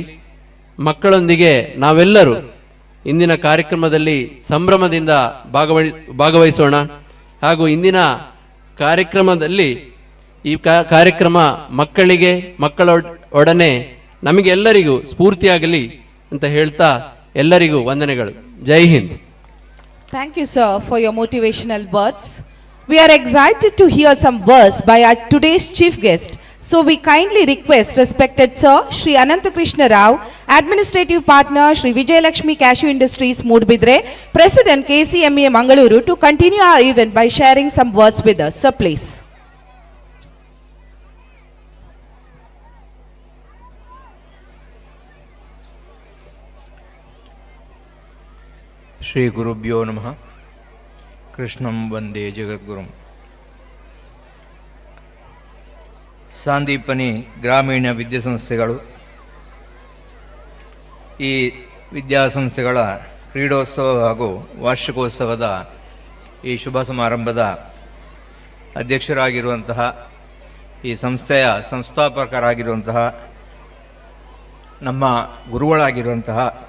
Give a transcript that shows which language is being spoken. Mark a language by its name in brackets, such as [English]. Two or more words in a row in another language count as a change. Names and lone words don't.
[Kannada] ಮಕ್ಕಳೊಂದಿಗೆ ನಾವೆಲ್ಲರೂ ಇಂದಿನ ಕಾರ್ಯಕ್ರಮದಲ್ಲಿ ಸಂಭ್ರಮದಿಂದ ಭಾಗವಹಿಸೋಣ. ಹಾಗೂ ಇಂದಿನ ಕಾರ್ಯಕ್ರಮದಲ್ಲಿ ಈ ಕಾರ್ಯಕ್ರಮ ಮಕ್ಕಳಿಗೆ, ಮಕ್ಕಳೊಡನೆ ನಮಗೆಲ್ಲರಿಗೂ ಸ್ಫೂರ್ತಿಯಾಗಲಿ ಅಂತ ಹೇಳ್ತಾ ಎಲ್ಲರಿಗೂ ವಂದನೆಗಳು. [Hindi] जय हिंद. [English] Thank you, sir, for your motivational words. We are excited to hear some words by our today's chief guest. So we kindly request respected sir Shri Ananta Krishna Rao, Administrative Partner Shri Vijay Lakshmi Cashew Industries Moodbidre, President KCMA Mangaluru, to continue our event by sharing some words with us. Sir, please. [Sanskrit] ಶ್ರೀ ಗುರುಭ್ಯೋ ನಮಃ. ಕೃಷ್ಣಂ ವಂದೇ ಜಗದ್ಗುರುಂ. [Kannada] ಸಾಂದೀಪನಿ ಗ್ರಾಮೀಣ ವಿದ್ಯಾಸಂಸ್ಥೆಗಳು ಈ ವಿದ್ಯಾಸಂಸ್ಥೆಗಳ ಕ್ರೀಡೋತ್ಸವ ಹಾಗೂ ವಾರ್ಷಿಕೋತ್ಸವದ ಈ ಶುಭ ಸಮಾರಂಭದ ಅಧ್ಯಕ್ಷರಾಗಿರುವಂತಹ, ಈ ಸಂಸ್ಥೆಯ ಸಂಸ್ಥಾಪಕರಾಗಿರುವಂತಹ, ನಮ್ಮ ಗುರುಗಳಾಗಿರುವಂತಹ